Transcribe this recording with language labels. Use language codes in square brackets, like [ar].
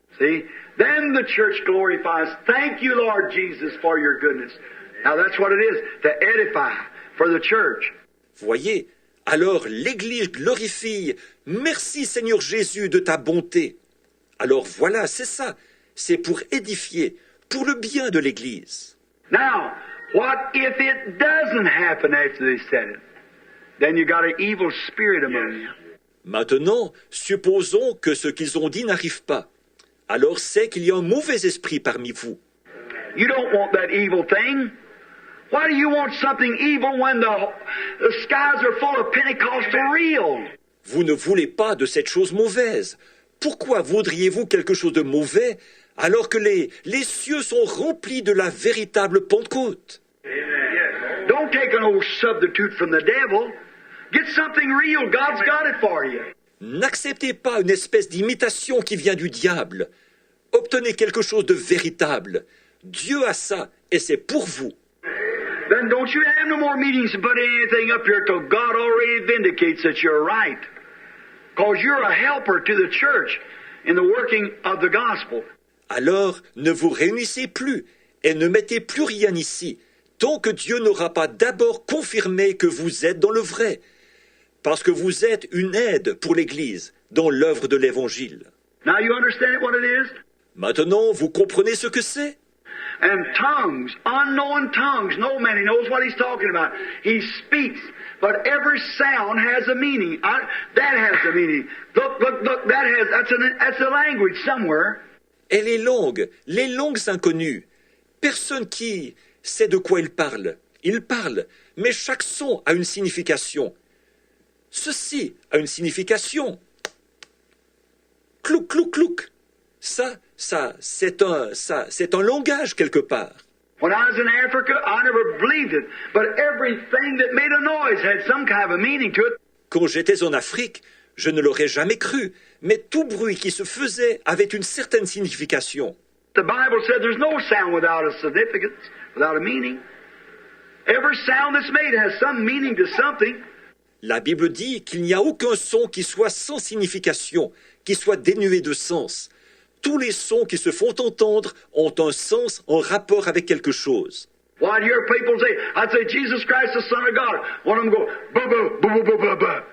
[en] See? Then the church glorifies. Thank you, Lord Jesus, for your goodness. Now that's what it is, to edify for the church. [fr] Voyez, alors l'Église glorifie. Merci Seigneur Jésus de ta bonté. Alors voilà, c'est ça. C'est pour édifier, pour le bien de l'Église. [en] Now, what if it doesn't happen after they said it? Then you got an evil spirit among you. [fr] Maintenant, supposons que ce qu'ils ont dit n'arrive pas. Alors c'est qu'il y a un mauvais esprit parmi vous. [en] You don't want that evil thing. Why do you want something evil when the skies are full of Pentecostal real? [fr] Vous ne voulez pas de cette chose mauvaise. Pourquoi voudriez-vous quelque chose de mauvais alors que les cieux sont remplis de la véritable Pentecôte? [en] Don't take an old substitute from the devil. Get something real. God's got it for you. [fr] N'acceptez pas une espèce d'imitation qui vient du diable. Obtenez quelque chose de véritable. Dieu a ça, et c'est pour vous. [en] Then don't you have no more meetings and put anything up here till God already vindicates that you're right. Because you're a helper to the church in the working of the gospel. [fr] Alors, ne vous réunissez plus et ne mettez plus rien ici, tant que Dieu n'aura pas d'abord confirmé que vous êtes dans le vrai, parce que vous êtes une aide pour l'Église dans l'œuvre de l'Évangile. [en] Now you understand what it is? [fr] Maintenant, vous comprenez ce que c'est? [en] And tongues, unknown tongues, no man, he knows what he's talking about. He speaks, but every sound has a meaning. That has a meaning. Look, that's a language somewhere. [fr] Et les langues inconnues, personne qui sait de quoi il parle, mais chaque son a une signification. Ceci a une signification. Clouc, clouc, clouc. Ça, c'est un langage quelque part. [en] When I was in Africa, I never believed it, but everything that made a noise had some kind of a meaning to it. [fr] Quand j'étais en Afrique, je ne l'aurais jamais cru, mais tout bruit qui se faisait avait une certaine signification. [en] The Bible said there's no sound without a significance, without a meaning. Every sound that's made has some meaning to something. [fr] La Bible dit qu'il n'y a aucun son qui soit sans signification, qui soit dénué de sens. Tous les sons qui se font entendre ont un sens en rapport avec quelque chose. [en] Why do you hear people say, I'd say Jesus Christ, the Son of God. One of them go, ba ba ba ba ba ba.